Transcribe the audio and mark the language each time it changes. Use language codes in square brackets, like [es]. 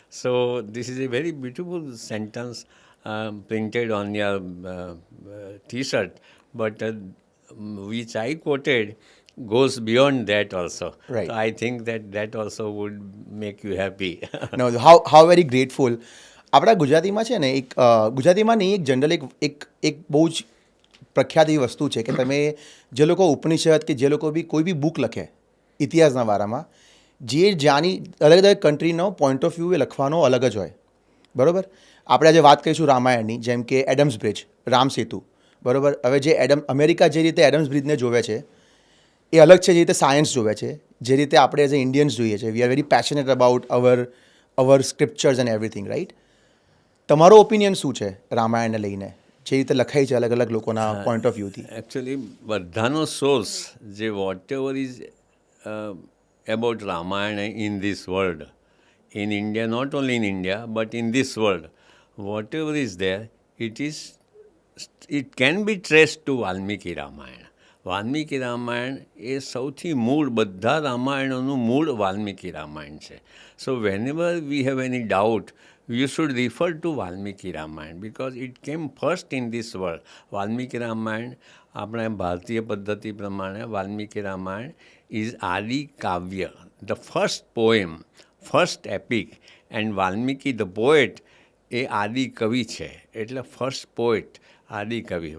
[en] So this is a very beautiful sentence printed on your T-shirt, but which I quoted goes beyond that also. Right. So I think that also would make you happy. No, how very grateful. [gu] આપણા ગુજરાતીમાં છે ને ગુજરાતીમાં નહીં એક general એક બહુ જ પ્રખ્યાત એવી વસ્તુ છે કે તમે જે લોકો ઉપનિષદ કે જે લોકો બી કોઈ બી બુક લખે ઇતિહાસના વારામાં જે જ્યાંની અલગ અલગ કન્ટ્રીનો [en] point of view [gu] એ લખવાનો અલગ જ હોય બરાબર. આપણે આજે વાત કરીશું રામાયણની, જેમ કે એડમ્સ બ્રિજ, રામ સેતુ બરાબર. હવે જે અમેરિકા જે રીતે એડમ્સ બ્રિજને જોવે છે એ અલગ છે, જે રીતે સાયન્સ જોવે છે, જે રીતે આપણે [en] as a Indians [gu] જોઈએ છે. [en] We are very passionate about our scriptures and everything, right? [gu] તમારો ઓપિનિયન શું છે રામાયણને લઈને, જે રીતે લખાઈ છે અલગ અલગ લોકોના પોઈન્ટ ઓફ વ્યૂથી? એકચ્યુઅલી બધાનો સોર્સ જે [en] Whatever is about Ramayana in this world, in India, not only in India, but in this world, whatever is there, it can be traced to Valmiki Ramayana. [gu] Valmiki Ramayana એ સૌથી મૂળ, બધા રામાયણોનું મૂળ વાલ્મીકી રામાયણ છે. [en] So whenever we have any doubt, you should refer to Valmiki Ramayana because it came first in this world. [gu] Valmiki Ramayana, આપણે ભારતીય પદ્ધતિ પ્રમાણે Valmiki Ramayana is આદિ કાવ્ય, [en] the first poem, first epic, and Valmiki the poet [gu] એ આદિ કવિ છે, એટલે ફર્સ્ટ પોએટ આદિ કવિ.